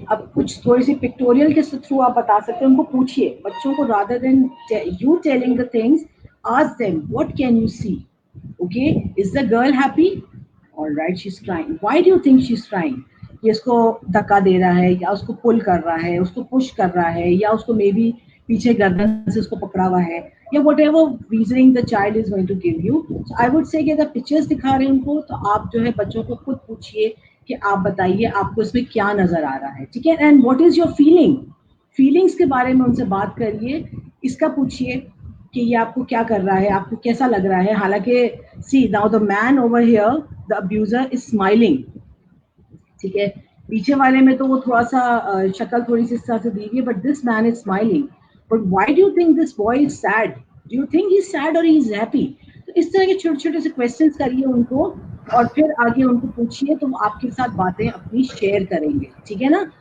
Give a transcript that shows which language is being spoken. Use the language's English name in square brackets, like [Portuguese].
[Urdu] اب کچھ تھوڑی سی پکٹوریل کے تھرو آپ بتا سکتے ہیں. ان کو پوچھیے بچوں کو, [English] rather than you telling the things, ask them what can you see, okay, is the girl happy, all right she's crying, [Urdu] why do you think she's crying, یہ اس کو دھکا دے رہا ہے یا اس کو پل کر رہا ہے, اس کو پش کر رہا ہے, یا اس کو مے بی پیچھے گردن سے اس کو پکڑا ہوا ہے, یا [English] Whatever reasoning the child is going to give you. So I would say [Urdu] کہ اگر پکچرس دکھا رہے ہیں ان کو, تو آپ جو ہے بچوں کو خود پوچھیے کہ آپ بتائیے آپ کو اس میں کیا نظر آ رہا ہے, ٹھیک ہے. [English] and what is your feeling, [Urdu] feelings کے بارے میں ان سے بات کریے. اس کا پوچھیے کہ یہ آپ کو کیا کر رہا ہے, آپ کو کیسا لگ رہا ہے. حالانکہ [English] see now the man over here, the abuser is smiling, [Urdu] ٹھیک ہے. پیچھے والے میں تو وہ تھوڑا سا شکل تھوڑی سی اس طرح سے دی ہوئی ہے, [English] But this man is smiling. But why do you think this boy is sad, do you think he is sad or he is happy. [Urdu] تو اس طرح کے چھوٹے چھوٹے سے کوشچنس کریے ان کو, اور پھر آگے ان کو پوچھیے تو وہ آپ کے ساتھ باتیں اپنی شیئر کریں گے, ٹھیک ہے نا.